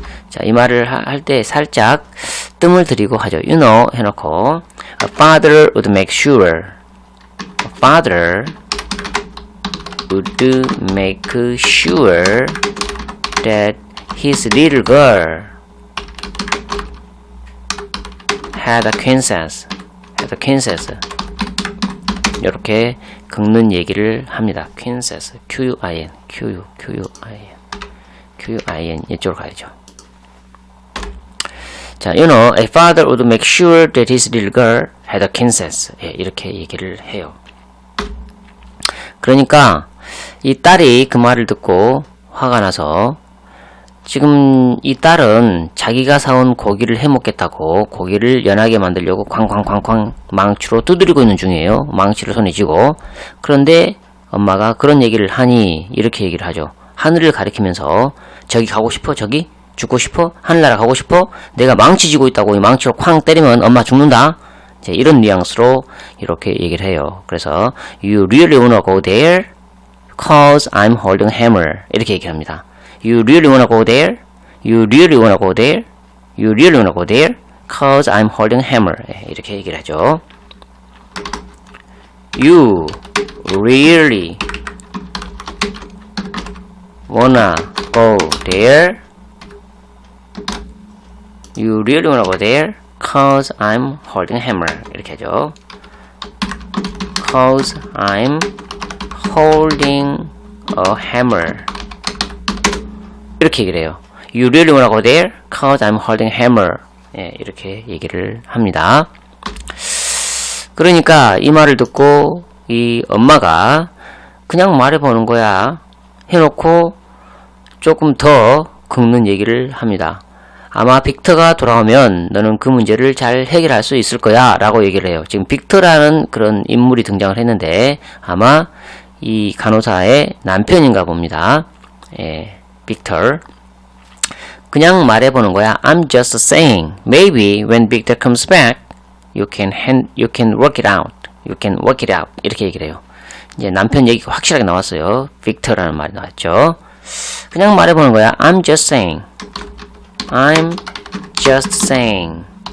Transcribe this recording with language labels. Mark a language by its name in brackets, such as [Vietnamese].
[Korean] 자, 이 말을 할 때 살짝 뜸을 들이고 하죠. [English] You know [Korean] 해놓고 [English] a father would make sure. A father would make sure that his little girl had a princess. had a princess. [Korean] 이렇게 긁는 얘기를 합니다. [English] princess. Q-U-I-N. Q-U-I-N. [Korean] 이쪽으로 가야죠. [English] 자, you know, a father would make sure that his little girl had a princess. [Korean] 예, 이렇게 얘기를 해요. 그러니까 이 딸이 그 말을 듣고 화가 나서 지금 이 딸은 자기가 사온 고기를 해먹겠다고 고기를 연하게 만들려고 쾅쾅쾅쾅 망치로 두드리고 있는 중이에요. 망치를 손에 쥐고. 그런데 엄마가 그런 얘기를 하니 이렇게 얘기를 하죠. 하늘을 가리키면서 저기 가고 싶어? 저기? 죽고 싶어? 하늘나라 가고 싶어? 내가 망치 쥐고 있다고 이 망치로 쾅 때리면 엄마 죽는다? 이제 이런 뉘앙스로 이렇게 얘기를 해요. 그래서 [English] You really wanna go there? Cause I'm holding hammer. [Korean] 이렇게 얘기합니다. [English] You really wanna go there? You really wanna go there? You really wanna go there? Cause I'm holding hammer. [Korean] 이렇게 얘기를 하죠. [English] You really wanna go there? You really wanna go there? Cause I'm holding hammer. [Korean] 이렇게 하죠. [English] Cause I'm holding a hammer. [Korean] 이렇게 얘기를 해요. [English] You really wanna go there? Cause I'm holding hammer. [Korean] 예, 이렇게 얘기를 합니다. 그러니까 이 말을 듣고 이 엄마가 그냥 말해보는 거야 해놓고 조금 더 긁는 얘기를 합니다. 아마 빅터가 돌아오면 너는 그 문제를 잘 해결할 수 있을 거야 라고 얘기를 해요. 지금 빅터라는 그런 인물이 등장을 했는데 아마 이 간호사의 남편인가 봅니다. 예, 빅터. 그냥 말해보는 거야. [English] I'm just saying, maybe when Victor comes back, you can work it out. You can work it out. [Korean] 이렇게 얘기를 해요. 이제 남편 얘기가 확실하게 나왔어요. 빅터라는 말이 나왔죠. 그냥 말해보는 거야. [English] I'm just saying. I'm just saying.